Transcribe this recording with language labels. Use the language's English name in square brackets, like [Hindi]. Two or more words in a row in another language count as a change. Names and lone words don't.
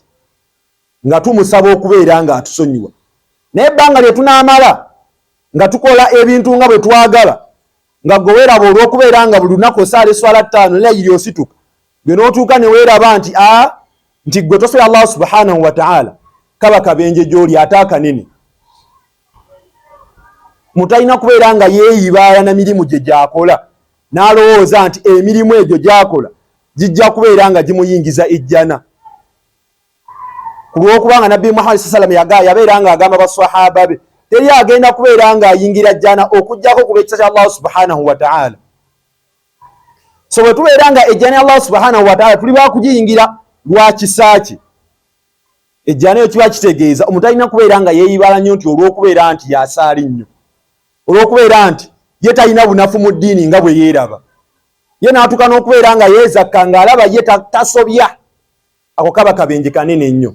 [Ganda] Nga tumusaba okubeera nga atusonyiwa. Naye ebbanga lye tunaamala nga tukola ebintu nga bwe twagala, nga gwe weeraba olw'okubeera nga buli lunaku osaala eswala 5 layiri osituka, gwe n'otuuka ne weeraba nti gwe tosera [Arabic] الله سبحانه وتعالى, [Ganda] kaba kabenje gy'oli ate akanene. Mutalina kubeera nga yeeyibaala na mirimu gye gy'akola n'alowooza nti emirimu egyo gy'akola gijja kubeera nga gimuyingiza ejjana. Ku lw'okubanga Nabbi Muhammad [Arabic] صلى الله عليه وسلم [Ganda] yabeera nga agamba baswahaba be, teri agenda kubeera nga ayingira jjana okujjako ku lw'ekisa kya [Arabic] الله سبحانه وتعالى. [Ganda] So bwe tubeera nga ejjana ya [Arabic] الله سبحانه وتعالى [Ganda] tuli bakugiyingira lwa kisa kye, ejjana eyo kiba kitegeeza omutalina kubeera nga yeeyibala nnyo nti olw'okubeera nti yasaali nnyo, olw'okubeera nti ye talina bunafu mu ddiini nga bwe yeeraba, ye n'atuuka n'okubeera nga yeezakka ng'alaba ye tasobya, ako kaba kabenje kanene nnyo.